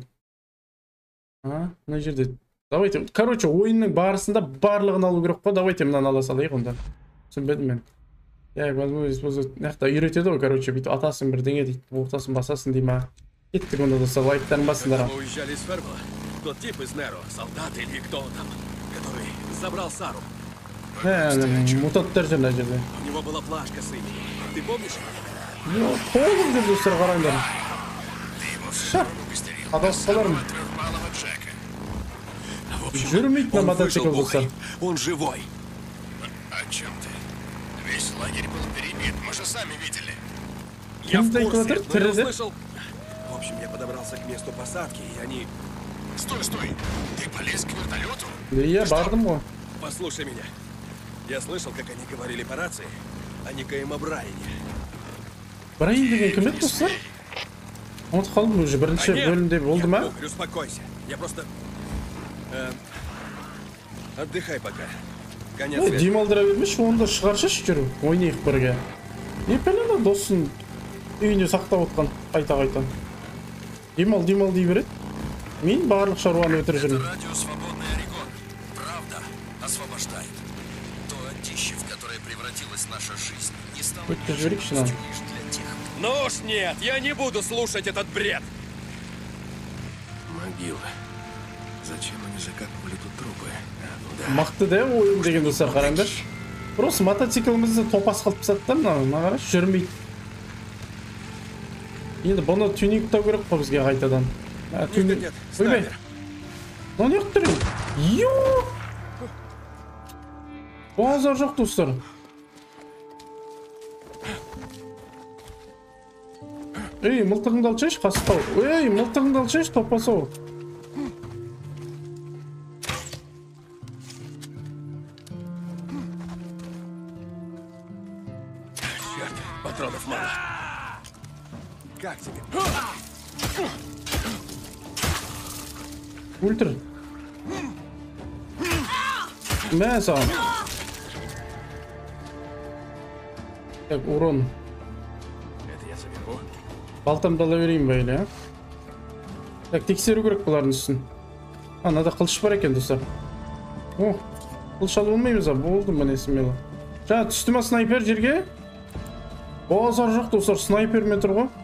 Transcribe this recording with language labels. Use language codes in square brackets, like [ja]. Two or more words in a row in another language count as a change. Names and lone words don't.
[kk] Мына жерде. [ru] Давайте, короче, [kk] ойынның барысында барлығын алу керек қой. Давайте мынаны ала салайық онда. Түсінбедім мен. Нақта үйретеді ғой, короче, бүйтіп атасын бірдеңе дейді. Ортасын басасын дей ма? Кеттік онда достар, лайктарын басыңдар. [ru] Мы уезжали из Фермала. Тот тип из Неро, солдат или кто он там, который забрал Сару. [kk] Мутанттар жүр мына жерде. [ru] У него была плашка с именем. Ты помнишь? [kk] Толып жүр достар, қараңдар. Адасып қалармын. Жүрмейді [ru] на мотоцикл [kk] достар. [ru] Он живой. О чем ты? Весь лагерь был перебит, мы же сами видели. Я в [kk] Кімді [ru] курсе, [kk] айтып [ru] но я [kk] отыр? [ru] услышал... В общем, я подобрался к месту посадки, и они... Стой, стой! Ты полез к вертолету? [kk] Иә, бардым ғой. [ru] Послушай меня. Я слышал, как они говорили по рации о некоем Брайане. [kk] Брайан деген кім еді достар? Ұмытып қалдым уже, бірінші бөлімде болды ма? [ru] Говорю, успокойся. Я просто... Отдыхай пока. Конец связи. [kk] Демалдыра бермеші, оны да шығаршашы жүру. Ойнайық бірге. Не пәлені досын үйіне сақтап отқан қайта-қайта. Демал дей береді. Мен барлық шаруаны өтіріп [ru] Это [kk] жүрмін. [ru] радио «Свободный Орегон». Правда освобождает. То днище, в которое превратилась наша жизнь, не стало [kk] Өтті жіберейікші нам. [ru] лишь для тех, Ну уж нет, я не буду слушать этот бред. Могила. Зачем они закапывали тут трупы? [kk] Мақты да ойын деген достар, қараңдаршы. Просто мотоциклімізді топас қалып тастады да, мына қарашы, жүрмейді. Енді бұны тюнингтау керек қой бізге қайтадан. [ru] Нет, [kk] Ойбай. [ru] снайпер. [kk] Мына не қылып тұрын? Йооо! Базар жоқ достар. Ей, мылтығыңды алшайшы, қасықтау. Ей, мылтығыңды алшайшы, топасау. [ru] Черт, патронов мало. Как тебе? [kk] Өлтір. Мә саған. [ru] Так, урон. Это я заберу. [kk] Балтамды ала берейін бәйлі, Так, тексеру керек бұлардың үстін. Анада қылыш бар екен, достар. О, қылыш алып болмаймыз, болды міне смело. Жаңа түсті ма снайпер жерге? Базар жоқ, достар, снайпермен тұр ғой.